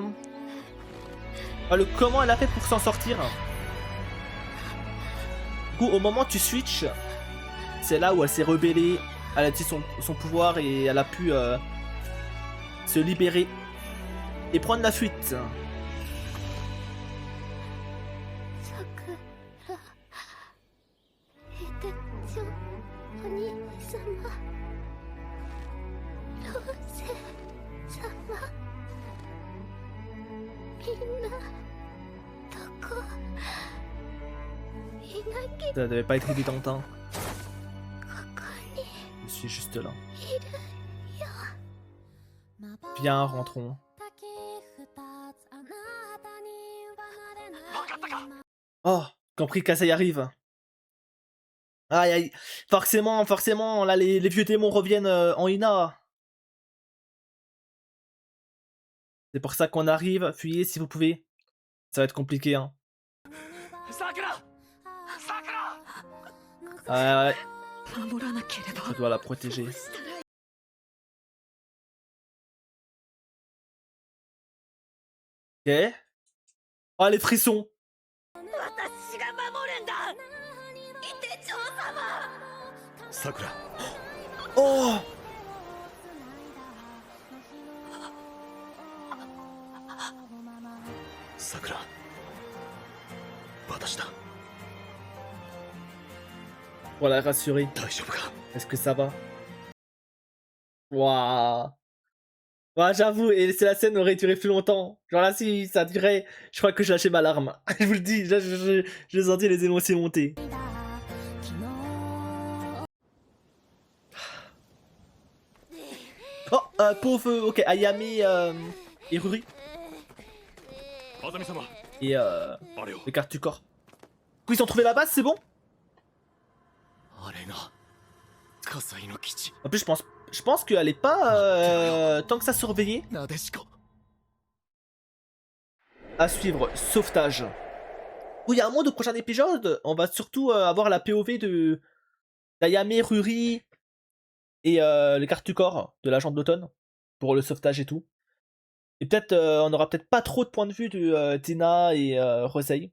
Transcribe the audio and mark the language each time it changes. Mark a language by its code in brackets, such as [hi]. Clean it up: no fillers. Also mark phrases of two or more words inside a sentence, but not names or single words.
[fr] le comment elle a fait pour s'en sortir. Du coup, au moment où tu switches, c'est là où elle s'est rebellée, elle a dit son pouvoir et elle a pu se libérer et prendre la fuite. [ja] さくらえてちょお兄様ローゼ様みんなどこ稲木 [fr] Ça devait pas être évident, hein. [ja] ここに [fr] Je suis juste là. [ja] いるよ [fr] Viens, rentrons. Oh, compris que ça y arrive. Aïe aïe. Forcément, là les vieux démons reviennent en Ina. C'est pour ça qu'on arrive. Fuyez si vous pouvez. Ça va être compliqué, hein. Ouais, [ja] 守らなければ [fr] je dois la protéger. Ok. Oh, les frissons. [ja] 私が守るんだ伊手長様さくら [fr] Oh. [ja] さくら私だ [fr] Pour la rassurer. [ja] 大丈夫か [fr] Est-ce que ça va? Waouh. Ouais, j'avoue, et si la scène aurait duré plus longtemps, genre là, si ça durait, je crois que je lâchais ma larme. Je vous le dis, là, je sentais les émotions monter. Oh, pauvre, ok, Ayame et Ruri. [ja] あざみ様 [fr] Et [ja] あれを [fr] les cartes du corps. Du coup, ils ont trouvé la base, c'est bon? [ja] あれが火災の基地 [fr] En plus, je pense qu'elle est pas tant que ça surveillée. [ja] なでしこ [fr] À suivre, sauvetage. Où il y a un monde au prochain épisode, on va surtout avoir la POV de d'Ayame, Ruri et les cartes du corps de l'agent de l'automne pour le sauvetage et tout. Et peut-être on aura peut-être pas trop de points de vue de Tina et Rosei.